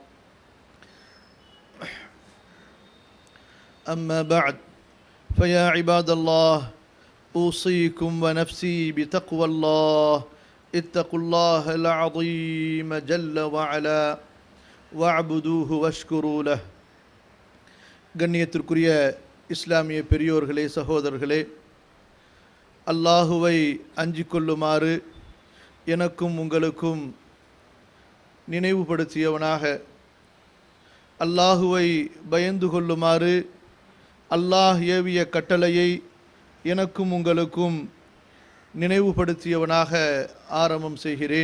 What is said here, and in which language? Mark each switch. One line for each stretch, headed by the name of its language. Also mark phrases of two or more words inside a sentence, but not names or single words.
Arabic: أما بعد فيا عباد الله أوصيكم ونفسي بتقوى الله اتقوا الله العظيم جل وعلا واعبدوه واشكروا له.
Tamil: கண்ணியத்திற்குரிய இஸ்லாமிய பெரியோர்களே, சகோதரர்களே, அல்லாஹுவை அஞ்சிக் கொள்ளுமாறு எனக்கும் உங்களுக்கும் நினைவுபடுத்தியவனாக, அல்லாஹுவை பயந்து கொள்ளுமாறு அல்லாஹ் ஏவிய கட்டளையை எனக்கும் உங்களுக்கும் நினைவுபடுத்தியவனாக ஆரம்பம் செய்கிறேன்.